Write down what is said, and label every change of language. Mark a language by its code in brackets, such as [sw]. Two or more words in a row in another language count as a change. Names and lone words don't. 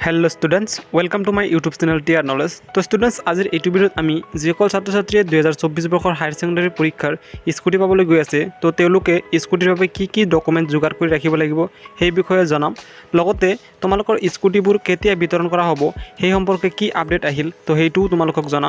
[en] Hello students welcome to my YouTube channel TR Knowledge. [as] তো ষ্টুডেণ্টছ আজিৰ এই ভিডিওত আমি যিসকল ছাত্ৰ ছাত্ৰীয়ে 2024 বৰ্ষৰ [en] higher secondary [as] পৰীক্ষাৰ স্কুটি পাবলৈ গৈ আছে তো তেওঁলোকে স্কুটিৰ বাবে কি ডকুমেন্ট যোগাৰ কৰি ৰাখিব লাগিব সেই বিষয়ে জনাম। লগতে তোমালোকৰ স্কুটিবোৰ কেতিয়া বিতৰণ কৰা হ'ব সেই সম্পৰ্কে কি আপডেট আহিল তো হেইটো তোমালোকক জনাম।